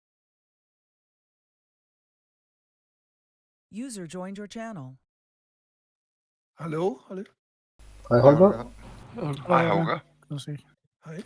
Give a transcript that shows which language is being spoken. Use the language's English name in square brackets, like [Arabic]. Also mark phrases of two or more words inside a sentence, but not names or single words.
[English] User joined your channel. [Danish] Hallo? Hallo? [English] Hi, Holger. Hi, Holger. [Danish] Kan se. Hej.